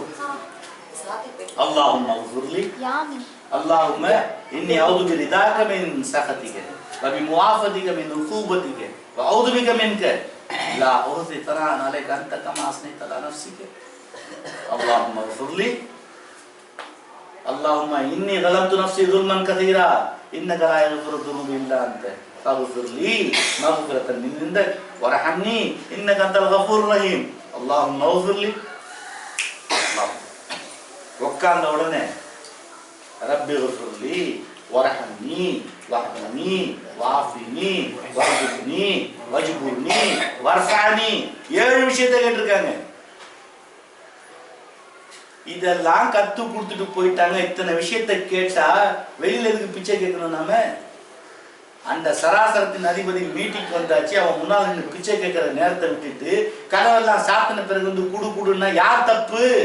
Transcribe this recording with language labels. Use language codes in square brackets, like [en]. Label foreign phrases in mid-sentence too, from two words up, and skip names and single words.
[ar] اللهم اغفر لي اللهم إني أعوذ برضاك من سخطك وبمعافاتك من عقوبتك وأعوذ بك منك لا أحصي ثناء عليك أنت كما أثنيت على نفسك. اللهم اغفر لي اللهم إني ظلمت نفسي ظلما كثيرا إنك لا يغفر الذنوب إلا أنت فاغفر لي مغفرة من عندك وارحمني إنك أنت الغفور الرحيم. اللهم اغفر لي. [ta] உட்கார்ந்த உடனே [ar] رب اغفر لي وارحمني واهدني وعافني واهدني واجبرني وارفعني. [ta] 7 விஷயத்தை கேட்டிருக்காங்க. இதெல்லாம் கத்து கொடுத்துட்டு போயிட்டாங்க. இத்தனை விஷயத்தை கேட்டா வெளியில எதுக்கு பிச்சை கேட்கணும்? நாம அந்த சராசரத்தின் அதிபதி மீட்டிங் வந்தாச்சு, அவன் முன்னால் நின்று பிச்சை கேட்கிற நேரத்தை விட்டுட்டு கனவெல்லாம் சாப்பின பிறகு வந்து குடு குடுன்னா யார் தப்பு?